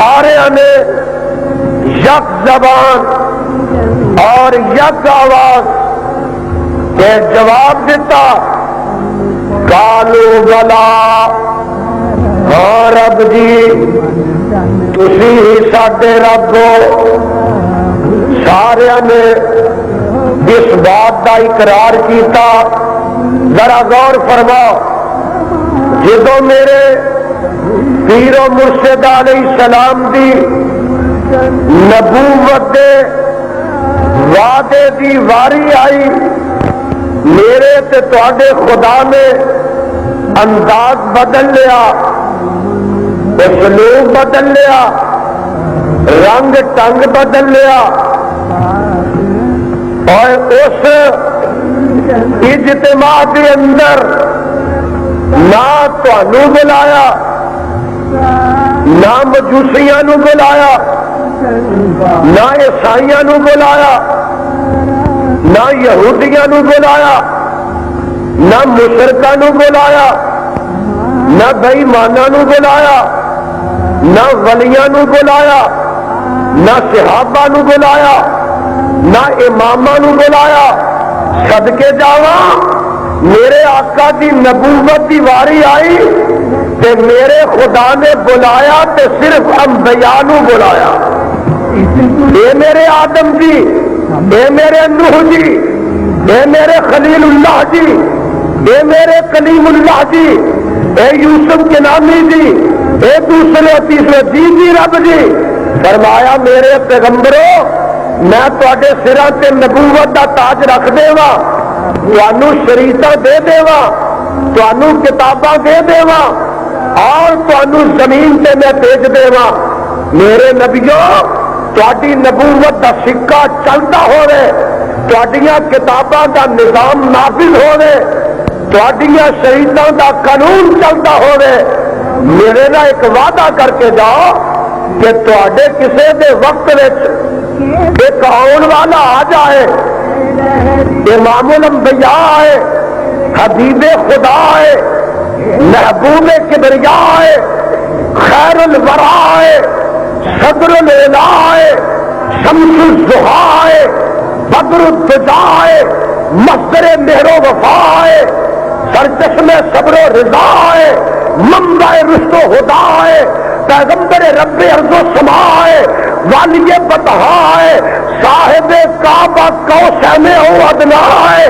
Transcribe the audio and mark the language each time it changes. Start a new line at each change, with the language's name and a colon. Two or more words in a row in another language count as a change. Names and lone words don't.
Punjabi: سارے نے یک زبان اور یک آواز کہ جواب دیتا
Arabic: کالو بلا
Punjabi: ہاں رب جی تسی ہی ساڈے رب ہو.
Urdu: سارے نے اس بات کا اقرار کیتا.
Punjabi: ذرا غور فرماؤ جدو میرے پیر و مرشد علیہ السلام دی نبوت دے وعدے دی واری آئی میرے تے تواڈے خدا نے انداز بدل لیا, اسلوب بدل لیا, رنگ ٹنگ بدل لیا
Urdu: اور اس اجتماع کے اندر
Punjabi: نہ تھانوں بلایا نہ مجوسیاں نو بلایا نہ عیسائیاں نو بلایا نہ یہودیاں نو بلایا نہ مشرکاں نو بلایا نہ بے ایماناں نو بلایا نہ ولیاں نو بلایا نہ صحابہ نو بلایا نہ اماماں نو بلایا. صدقے جاواں میرے آقا دی نبوت دی واری آئی تے میرے خدا نے بلایا تے صرف انبیاء نو بلایا. اے میرے آدم جی, اے میرے نوح جی, اے میرے خلیل اللہ جی, اے میرے کلیم اللہ جی, اے یوسف کنانی جی, اے دوسرے تیسرے جی رب جی. فرمایا میرے پیغمبروں میں تواڈے سراں تے نبوت دا تاج رکھ دیواں, تانوں شریعتاں دے دیواں, تانوں کتاباں دے دیواں اور تانوں زمین تے میں بھیج دیواں. میرے نبیوں تواڈی نبوت دا سکہ چلتا ہوے, تواڈیاں کتاباں دا نظام نافذ ہوے, تواڈیاں شریعتاں دا قانون چلتا ہوے. میرے نال ایک وعدہ کر کے جاؤ کہ تواڈے کسے دے وقت وچ ایک آن والا آ جائے, امام الانبیاء آئے, حبیب خدا آئے, محبوب کبریا آئے, خیر الورا آئے, صدر العلا آئے, شمس الضحیٰ آئے, بدر الدجا آئے, مصدر مہر و وفا آئے, سرچشمے صبر و رضا آئے, منبع رشد و ہدا آئے, پیغمبر رب ارض و سما آئے, والی بطحا آئے, صاحب کعبہ کوثر او ادنا آئے.